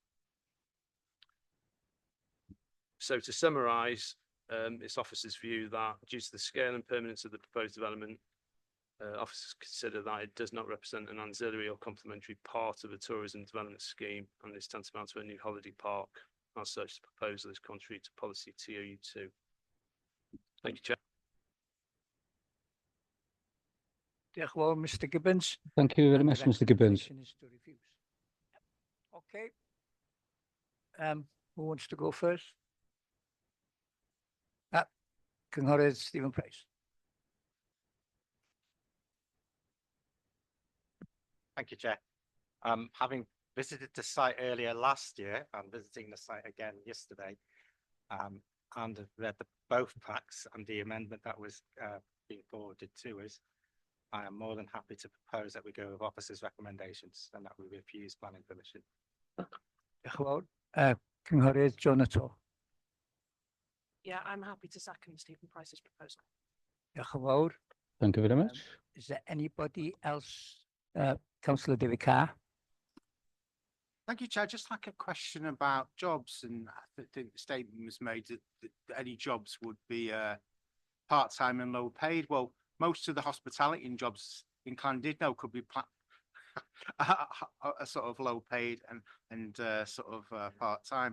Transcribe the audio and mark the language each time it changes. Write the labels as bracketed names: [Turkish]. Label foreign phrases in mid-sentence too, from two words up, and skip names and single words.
[English] So to summarise, its officers' view that due to the scale and permanence of the proposed development, officers consider that it does not represent an ancillary or complementary part of a tourism development scheme and is tantamount to a new holiday park. As such, the proposal is contrary to policy TOU2. Thank you, Chair. [Welsh] Diolch yn fawr, Mr Gibbons. [English] Thank you very And the much, Mr Gibbons. recommendation is to refuse. Okay. Who wants to go first? [Welsh] Cynghorydd Stephen Price. [English] Thank you, Chair. Having visited the site earlier last year and visiting the site again yesterday, and have read both packs and the amendment that was being forwarded to us, I am more than happy to propose that we go with officers' recommendations and that we refuse planning permission. [Welsh] Diolch yn fawr. Cynghorydd Jonathan. [English] Yeah, I'm happy to second Stephen Price's proposal. [Welsh] Diolch yn fawr. [English] Thank you very much. Is there anybody else? Councillor David Carr. Thank you, Chair. Just like a question about jobs, and I think the statement was made that any jobs would be part-time and low paid. Well, most of the hospitality and jobs in Llandudno could be a sort of low paid and sort of part-time.